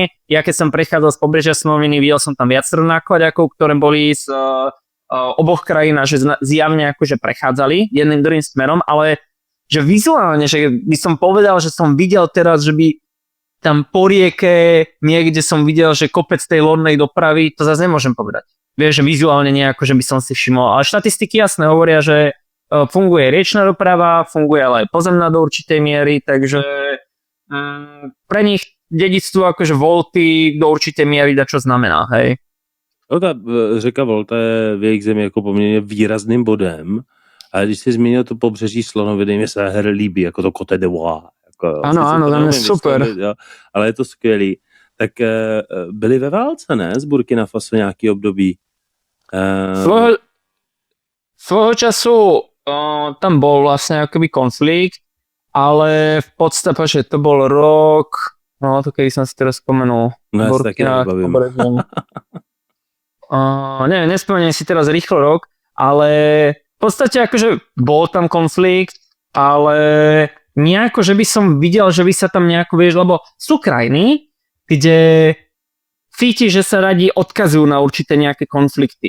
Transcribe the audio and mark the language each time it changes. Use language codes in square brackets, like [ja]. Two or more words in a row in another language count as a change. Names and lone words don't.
[sk] Ja keď som prechádzal z pobrežia Slonoviny, videl som tam viacero nákladiakov, ktoré boli z oboch krajín a že zjavne akože prechádzali jedným druhým smerom, ale že vizuálne, že by som povedal, že som videl teraz, že by tam po rieke niekde som videl, že kopec tej lodnej dopravy, to zase nemôžem povedať. Vieš, že vizuálne nejako, že by som si všimol. Ale štatistiky jasne hovoria, že funguje riečna doprava, funguje ale aj pozemná do určitej miery, takže pre nich dedičstvo akože Volty do určitej miery dá čo znamená, hej. [cs] No ta řeka Volta je v jejich zemi jako poměrně výrazným bodem, ale když jsi zmínil to pobřeží Slonoviny, mě se her líbí, jako to Côte d'Ivoire. Jako, ano, tam je super. Jo, ale je to skvělý. Tak byli ve válce, ne? Z Burkina Faso nějaký období. [sk] Svojho času tam bol vlastne akoby konflikt, ale v podstate, že to bol rok, no to kedy som si teraz spomenul. No ja sa taký nebavím. Neviem, nespomeniem si teraz rýchlo rok, ale v podstate akože bol tam konflikt, ale nejako, že by som videl, že by sa tam nejako, vieš, lebo sú krajiny, kde cíti, že sa radi odkazujú na určité nejaké konflikty.